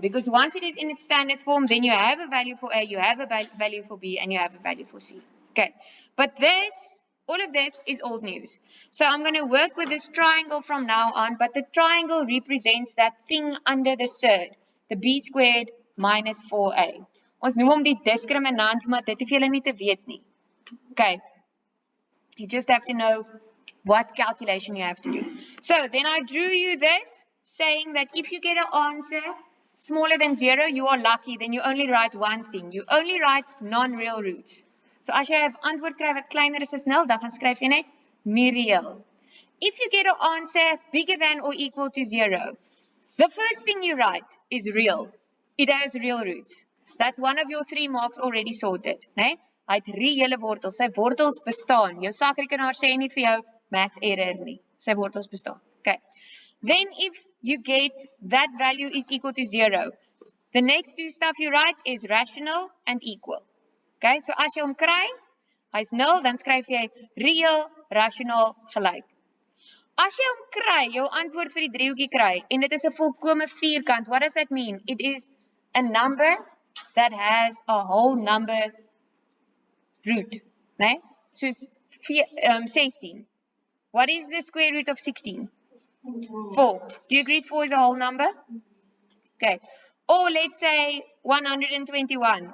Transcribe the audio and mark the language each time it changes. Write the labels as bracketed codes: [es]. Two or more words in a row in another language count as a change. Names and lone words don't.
[en] Because once it is in its standard form, then you have a value for A, you have a value for B, and you have a value for C. Okay. But this, all of this is old news. So I'm going to work with this triangle from now on. But the triangle represents that thing under the surd. The B squared minus 4A. [af] Ons noem hom die discriminant, maar dit hoef julle nie te weet nie. [en] Okay. You just have to know what calculation you have to do. So then I drew you this, saying that if you get an answer smaller than 0, you are lucky. Then you only write one thing. You only write non-real roots. [af] So as jy 'n antwoord kry wat kleiner is as 0, dan gaan skryf jy net nie reël. [en] If you get an answer bigger than or equal to 0, the first thing you write is real. It has real roots. That's one of your 3 marks already sorted, né? [af] Hy het reële wortels. Sy wortels bestaan. Jou sakrekenaar sê nie vir jou [en] math error [af] nie. Sy wortels bestaan. [en] Okay. Then if you get that value is equal to 0, the next 2 stuff you write is rational and equal. [af] Okay, so as jy hom kry, hy's 0, dan skryf jy reël, rational, gelyk. As jy hom kry, jou antwoord vir die driehoekie kry, en dit is 'n volkome vierkant, [en] what does that mean? It is a number that has a whole number root, né? So 16. What is the square root of 16? 4. Do you agree 4 is a whole number? Okay. Or let's say 121.